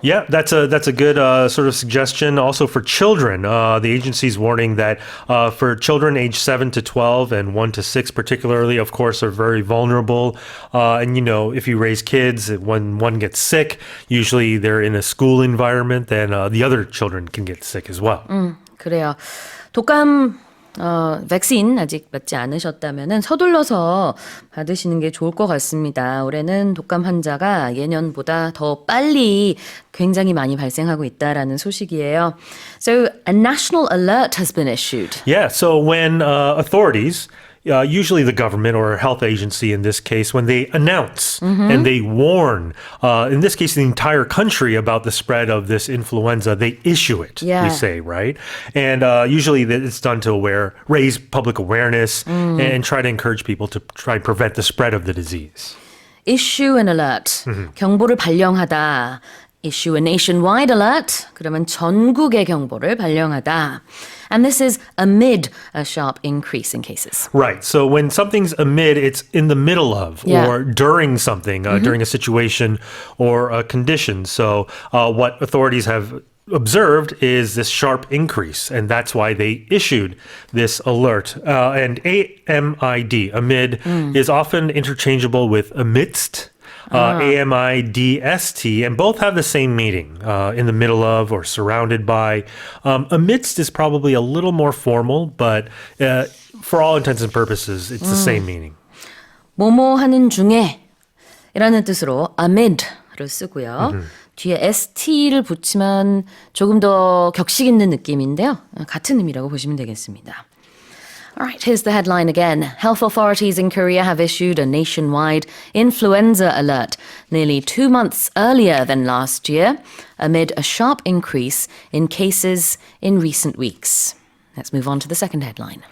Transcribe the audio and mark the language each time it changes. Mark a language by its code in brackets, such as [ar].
[en] Yeah, that's a good sort of suggestion. Also for children, the agency's warning that for children aged 7 to 12 and 1 to 6 particularly, of course, are very vulnerable. And, you know, if you raise kids, when one gets sick, usually they're in a school environment, then the other children can get sick as well. [ko] 그래요. 독감 백신 아직 맞지 않으셨다면 서둘러서 받으시는 게 좋을 것 같습니다. 올해는 독감 환자가 예년보다 더 빨리 굉장히 많이 발생하고 있다라는 소식이에요. [en] So a national alert has been issued. Yeah, so when authorities, usually the government or a health agency in this case, when they announce and they warn, in this case, the entire country about the spread of this influenza, they issue it, we say, right? And usually it's done to raise public awareness and try to encourage people to try and prevent the spread of the disease. Issue an alert. [ko] 경보를 발령하다. [en] Issue a nationwide alert. [ko] 그러면 전국의 경보를 발령하다. [en] And this is amid a sharp increase in cases. Right. So when something's amid, it's in the middle of or during something, during a situation or a condition. So what authorities have observed is this sharp increase, and that's why they issued this alert. And AMID, amid, is often interchangeable with amidst. AMIDST, and both have the same meaning, in the middle of or surrounded by. Amidst is probably a little more formal, but for all intents and purposes, it's the same meaning. [ko] 뭐뭐 하는 중에 이라는 뜻으로 amid를 쓰고요. 뒤에 st를 붙이면 조금 더 격식 있는 느낌인데요. 같은 의미라고 보시면 되겠습니다. [en] All right, here's the headline again. Health authorities in Korea have issued a nationwide influenza alert nearly 2 months earlier than last year, amid a sharp increase in cases in recent weeks. Let's move on to the second headline.